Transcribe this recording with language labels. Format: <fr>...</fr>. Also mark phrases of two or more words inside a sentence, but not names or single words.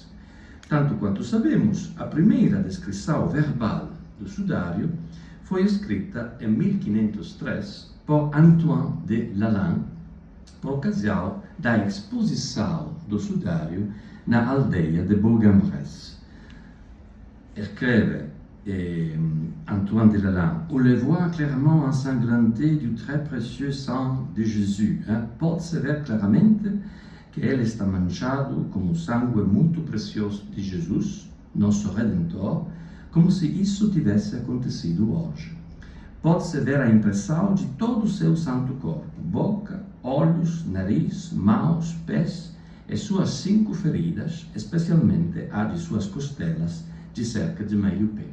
<pt>Tanto quanto sabemos, a primeira descrição verbal do sudário foi escrita em 1503 por Antoine de Lalande, por ocasião da exposição do sudário na aldeia de Bourg-en-Bresse.</pt> <fr>Escreve Antoine de Lalande: « On le voit clairement ensanglanté du très précieux sang de Jésus.</fr> <pt>Pode-se ver claramente que ele está manchado com o sangue muito precioso de Jesus, nosso Redentor, como se isso tivesse acontecido hoje. Pode-se ver a impressão de todo o seu santo corpo, boca, olhos, nariz, mãos, pés e suas 5 feridas, especialmente a de suas costelas, de cerca de meio pé.</pt>